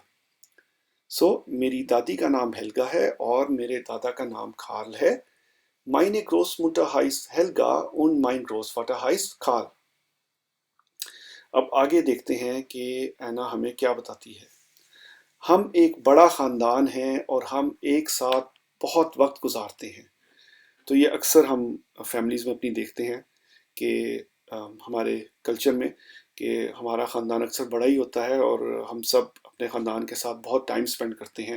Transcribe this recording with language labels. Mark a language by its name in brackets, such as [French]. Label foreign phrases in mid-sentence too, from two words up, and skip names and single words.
[Urdu] سو میری دادی کا نام ہیلگا ہے اور میرے دادا کا نام خال ہے. [German] Meine Großmutter heißt Helga und mein Großvater heißt Karl. [Urdu] اب آگے دیکھتے ہیں کہ اینا ہمیں کیا بتاتی ہے. ہم ایک بڑا خاندان ہیں اور ہم ایک ساتھ بہت وقت گزارتے ہیں. تو یہ اکثر ہم فیملیز میں اپنی دیکھتے ہیں کہ ہمارے کلچر میں کہ ہمارا خاندان اکثر بڑا ہی ہوتا ہے اور ہم سب اپنے خاندان کے ساتھ بہت [English] time spend [Urdu] کرتے ہیں.